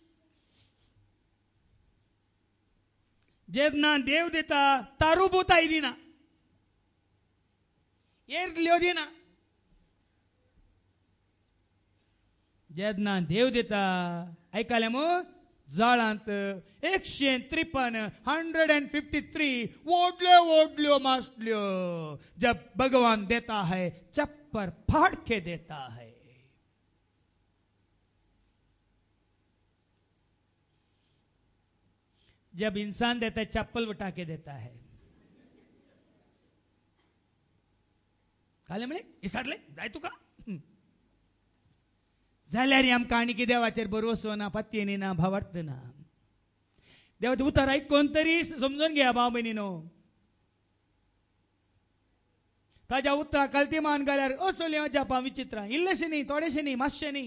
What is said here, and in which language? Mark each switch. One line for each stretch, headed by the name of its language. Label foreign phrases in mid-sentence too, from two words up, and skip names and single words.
Konkani: जेन्ना देव दिता तारुबुताय दिना, एर्ल्यो दिना. जेन्ना देव दिता आयकलें मग जाळांत 153 वोडल्यो मासल्यो.
Hindi: जब भगवान देता है चप्पर फाड़ के देता है. जब इंसान देता है चप्पल उठा के देता है.
Konkani: काले म्हणे इसरले जाय तुका जाल्यार आमकां आनी कितें देवाचेर भरवसो ना, पत्तेनी ना, भावार्थ ना. देवाचें उतर आयकून तरी समजून घ्या भाव भयणीनो. ताज्या उतरां कल्ती मान घाल्यार असली अजापां विचित्रां इल्लेशें न्ही, थोडेशें न्ही, मातशें न्ही.